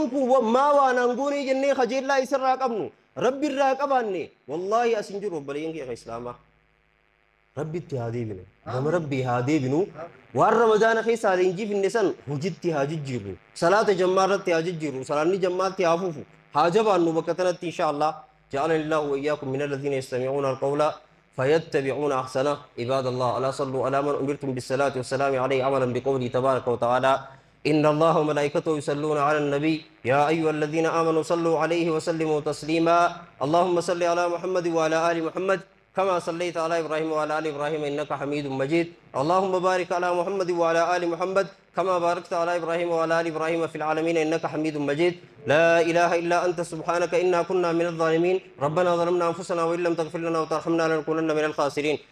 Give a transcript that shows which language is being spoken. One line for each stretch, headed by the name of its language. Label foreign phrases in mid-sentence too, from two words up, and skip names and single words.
Oromo: kun maa waan hangoonee jennee kajeellaa isarraa qabnu rabbi irraa qabaanne wallaahi asin jiru obboleeyyan kee islaamaa rabbitti haa deebinu nama rabbii haa deebinu waan ramadaana keessaa leenjiifne san hojitti haa jijjiirru salaata jammaa irratti haa jijjiirru salaanni jammaatti haa fufu haa jabaannu bakka tanatti
Arabic: إن شاء الله جعلني الله وإياكم من الذين يستمعون القول فيتبعون أحسنه عباد الله ألا صلوا على من أمرتم بالصلاة والسلام عليه عملا بقوله تبارك وتعالى إن الله وملائكته يصلون على النبي يا أيها الذين آمنوا صلوا عليه وسلموا تسليما اللهم صل على محمد وعلى آل محمد كما صليت على إبراهيم وعلى آل إبراهيم إنك حميد مجيد اللهم بارك على محمد وعلى آل محمد كما باركت على إبراهيم وعلى آل إبراهيم في العالمين إنك حميد مجيد لا إله إلا أنت سبحانك إنا كنا من الظالمين ربنا ظلمنا أنفسنا وإن لم تغفر لنا وترحمنا لنكونن من الخاسرين